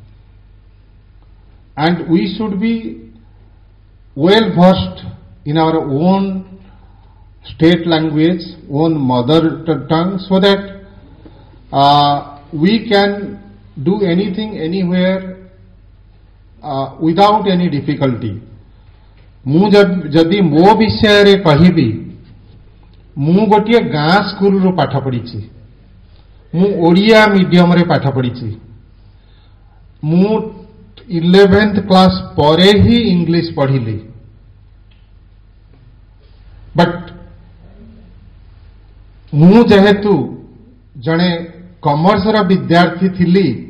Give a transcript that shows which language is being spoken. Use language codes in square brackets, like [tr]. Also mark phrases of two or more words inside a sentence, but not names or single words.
[en] and we should be well versed in our own state language, own mother tongue, so that we can do anything anywhere without any difficulty. [or] ମୁଁ ଯଦି ମୋ ବିଷୟ ରେ କହିବି, ମୁଁ ଗୋଟେ ଗାଁ ସ୍କୁଲ ର ପାଠ ପଢ଼ି, ମୁଁ ଓଡ଼ିଆ ମିଡିୟମ ରେ ପାଠ ପଢ଼ି, ମୁଁ 11th କ୍ଲାସ ପରେ ହିଁ ଇଂଲିଶ ପଢ଼ିଲି, ବଟ ମୁଁ ଯେହେତୁ ଜଣେ କମର୍ସ ର ବିଦ୍ୟାର୍ଥୀ ଥିଲି,